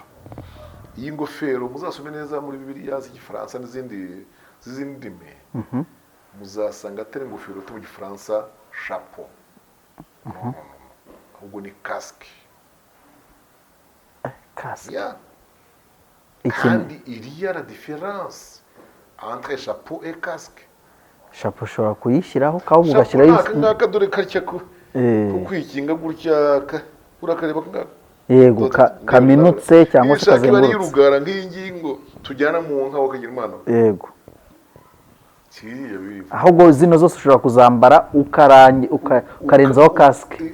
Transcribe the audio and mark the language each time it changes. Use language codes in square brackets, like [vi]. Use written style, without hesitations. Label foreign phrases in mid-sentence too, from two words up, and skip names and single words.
[rw] Iyi ngofero muzasome neza muri Bibiliya z'Igifaransa n'izindi ndimi, muzasanga atari ingofero mu Gifaransa chapeau, ahubwo ni casque. [fr] Kandi il y a la différence entre chapeau et casque. [rw] Chapeau ushobora kuyishyiraho kandi ugashyiraho ngaka dore karya ko kwikinga gutya urakareba ngaka. Yego, kaminutse cyangwa se kazengurutse. Y'urugara nk'ingingo tujyana mu nka wakagira Imana. Yego. Ahubwo zino zose ushobora kuzambara ukarenzaho casque.